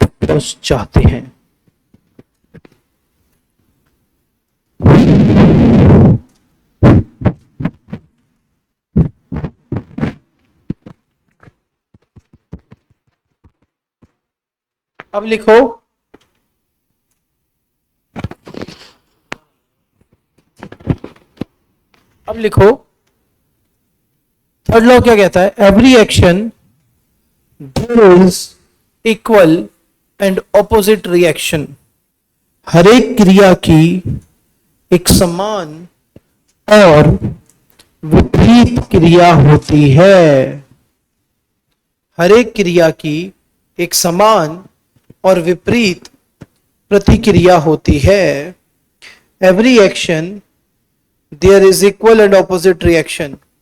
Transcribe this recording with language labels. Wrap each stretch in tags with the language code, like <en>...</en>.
<hi>बस चाहते हैं अब लिखो थर्ड लॉ क्या कहता है?</hi> <en>Every action there is equal and opposite reaction.</en> <hi>हर एक क्रिया की एक समान और विपरीत क्रिया होती है. हर एक क्रिया की एक समान और विपरीत प्रतिक्रिया होती है.</hi> <en>Every action there is equal and opposite reaction.</en>